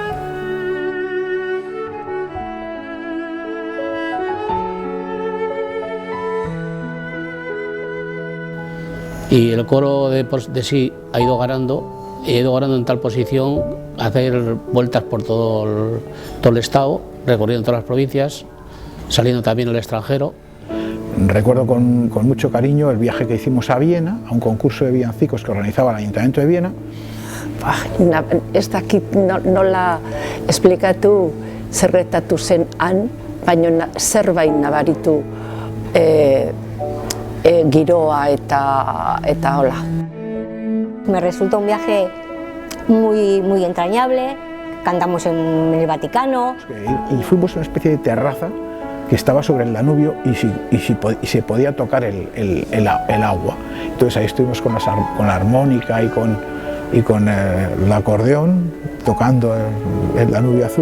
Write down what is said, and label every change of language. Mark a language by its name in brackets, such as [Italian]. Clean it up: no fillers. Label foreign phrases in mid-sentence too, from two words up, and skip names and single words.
[Spanish] Y el coro de sí ha ido ganando en tal posición, hacer vueltas por todo el estado, recorriendo todas las provincias, saliendo también al extranjero. Recuerdo con mucho cariño el viaje que hicimos a Viena, a un concurso de villancicos que organizaba el Ayuntamiento de Viena. [Basque] Ez dakit nola esplikatu zerretatu zen han, baina zerbait nabaritu giroa eta hola. [Spanish] Me resulta un viaje muy entrañable. Cantamos en el Vaticano. Y fuimos a una especie de terraza que estaba sobre el Danubio y se podía tocar el agua. Entonces ahí estuvimos con la armónica y con el acordeón tocando el Danubio azul.